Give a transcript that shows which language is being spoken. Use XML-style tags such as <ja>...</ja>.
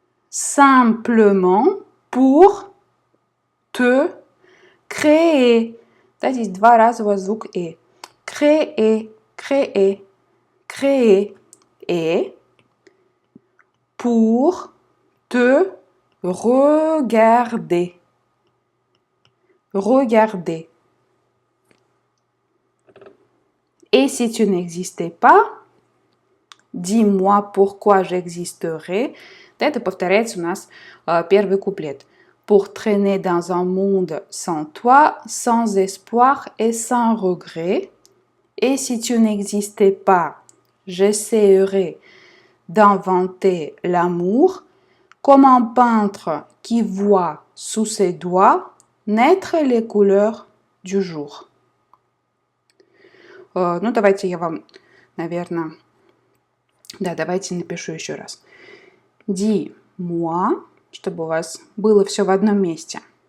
<fr>Simplement pour te créer.</fr> <ru>Да, здесь два разового звук «э».</ru> <fr>Créer, créer, créer. Et pour te regarder. Regarder. Et si tu n'existais pas, dis-moi pourquoi j'existerais.</fr> <ru>Это повторяется у нас первый куплет.</ru> <fr>Pour traîner dans un monde sans toi, sans espoir et sans regret. Et si tu n'existais pas, j'essaierais d'inventer l'amour comme un peintre qui voit sous ses doigts naître les couleurs du jour.</fr> <ru>Ну, давайте я вам, наверное... Да, давайте напишу еще раз.</ru> <fr>Dis-moi,</fr> <ru>чтобы у вас было все в одном месте.</ru>